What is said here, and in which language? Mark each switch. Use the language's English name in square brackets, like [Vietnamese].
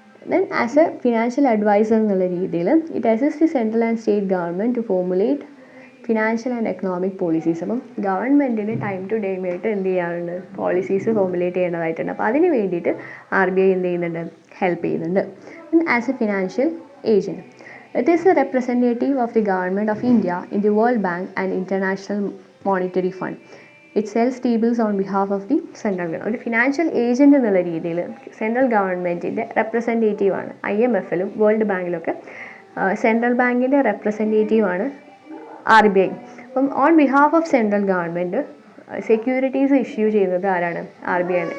[English] Then as a financial advisor [Malayalam] എന്നുള്ള രീതിയിൽ [English] It assist the central and state government to formulate financial and economic policies. [Malayalam] അപ്പം ഗവൺമെൻറ്റിന് time to time ആയിട്ട് എന്ത് ചെയ്യാറുണ്ട്, പോളിസീസ് ഫോർമുലേറ്റ് ചെയ്യേണ്ടതായിട്ടുണ്ട്. അപ്പോൾ അതിന് വേണ്ടിയിട്ട് RBI എന്ത് ചെയ്യുന്നുണ്ട്, ഹെൽപ്പ് ചെയ്യുന്നുണ്ട്. [English] As a financial agent it is a representative of the government of India in the World Bank and International Monetary Fund. It sells T-bills on behalf of the central government. [Malayalam] ഒരു financial agent എന്നുള്ള രീതിയിൽ central ഗവൺമെൻറ്റിൻ്റെ റെപ്രസെൻറ്റേറ്റീവാണ്. IMFലും world ബാങ്കിലൊക്കെ central ബാങ്കിൻ്റെ റെപ്രസെൻറ്റേറ്റീവാണ് RBI. അപ്പം [English] on behalf of central government [Malayalam] securities issue ചെയ്യുന്നത് ആരാണ്, RBI ആണ്.